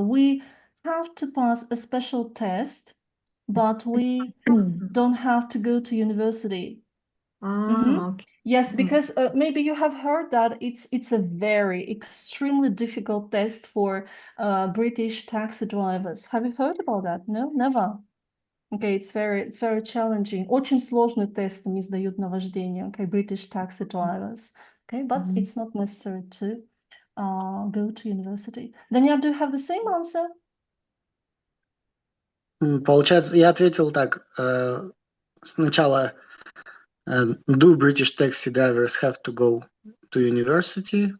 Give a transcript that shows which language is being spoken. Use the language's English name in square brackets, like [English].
[English] We have to pass a special test, but we don't have to go to university. Okay. Yes, because maybe you have heard that it's a very extremely difficult test for British taxi drivers. Have you heard about that? No, never. Okay, it's very challenging. [Russian] Очень сложный тест они сдают на вождение. [English] Okay, British taxi drivers. Okay, but it's not necessary to go to university. Daniel, do you have the same answer? [Russian] Получается, я ответил так. Сначала [English] do British taxi drivers have to go to university?